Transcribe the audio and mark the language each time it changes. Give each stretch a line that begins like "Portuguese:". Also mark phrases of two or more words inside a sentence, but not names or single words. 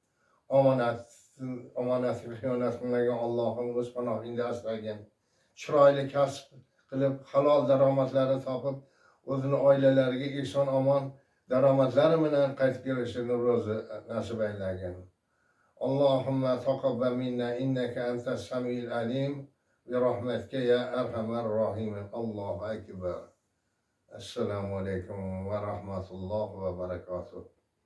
Uzbek: Omonatga xiyonat qilmagan Allohim o'z panohingda asragin. Chiroyli kasb qilib, halol daromadlarni topib, o'zini oilalariga eson omon daromadlari bilan qaytib kelishini ro'zi nasib aylagin.
Arabic: اللهم تقبل منا إنك أنت السميع العليم برحمتك يا أرحم الراحمين. الله أكبر. السلام عليكم ورحمة الله وبركاته.